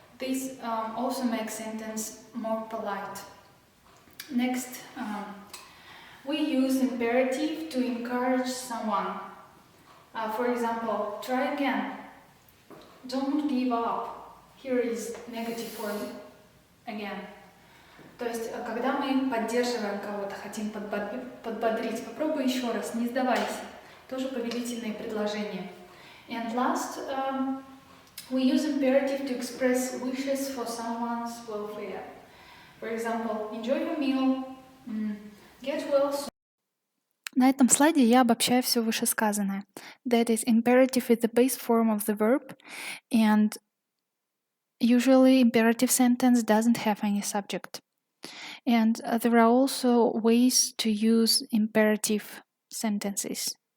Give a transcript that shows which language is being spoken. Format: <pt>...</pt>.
<en>This also makes sentence more polite. Next, we use imperative to encourage someone. For example, try again. Don't give up. Here is negative form again.</en> <ru>То есть, когда мы поддерживаем кого-то, хотим подбодрить, попробуй еще раз, не сдавайся. Тоже повелительные предложения.</ru> <en>And last, we use imperative to express wishes for someone's welfare. For example, enjoy your meal, get well soon.</en> <ru>На этом слайде я обобщаю все вышесказанное.</ru> <en>That is, imperative is the base form of the verb, and usually imperative sentence doesn't have any subject. And there are also ways to use imperative sentences.</en>